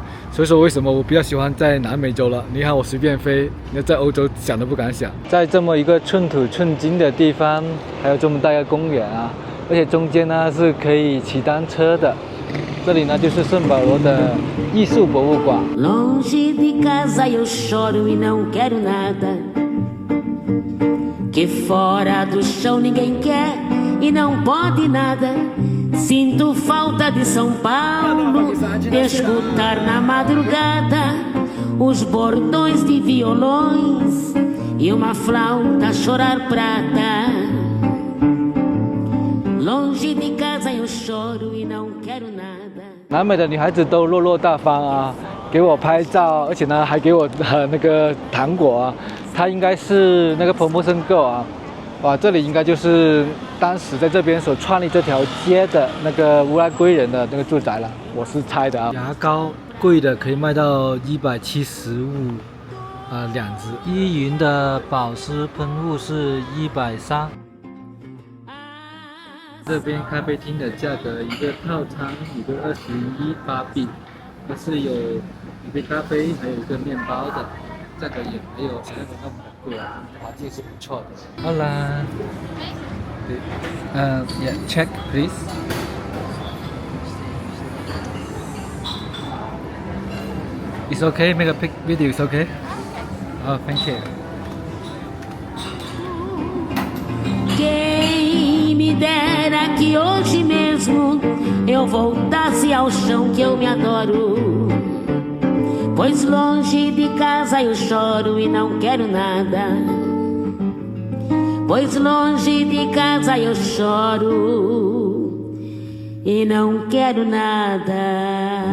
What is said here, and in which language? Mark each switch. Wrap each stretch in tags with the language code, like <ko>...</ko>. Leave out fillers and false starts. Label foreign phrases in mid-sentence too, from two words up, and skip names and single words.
<zh>所以说为什么我比较喜欢在南美洲了？你看我随便飞，你在欧洲想都不敢想。在这么一个寸土寸金的地方，还有这么大个公园啊，而且中间呢是可以骑单车的。这里呢就是圣保罗的艺术博物馆。</zh> <pt>Longe de casa eu choro e não quero nada. Que fora do chão ninguém quer e não pode nada. Sinto falta de São Paulo, de escutar na madrugada os bordões de violões e uma flauta chorar prata. Longe de casa eu choro e não quero nada.</pt> <zh>南美的女孩子都落落大方啊，给我拍照，而且呢还给我那个糖果啊。她应该是那个</zh> <en>promotion girl</en> <zh>啊。哇，这里应该就是当时在这边所创立这条街的那个乌拉圭人的那个住宅了，我是猜的啊。牙膏贵的可以卖到1752支，依云的保湿喷雾是130。这边咖啡厅的价格，一个套餐一个21巴币，它是有一杯咖啡，还有一个面包的，价格也没有想象中那么贵啊，环境是不错的。好啦</zh> <en>，yeah, check please. It's okay, make a pic video. It's okay. Oh, thank you.</en> <pt>Quem me dera que hoje mesmo eu voltasse ao chão que eu me adoro. Pois longe de casa eu choro e não quero nada. Pois longe de casa eu choro e não quero nada.</pt>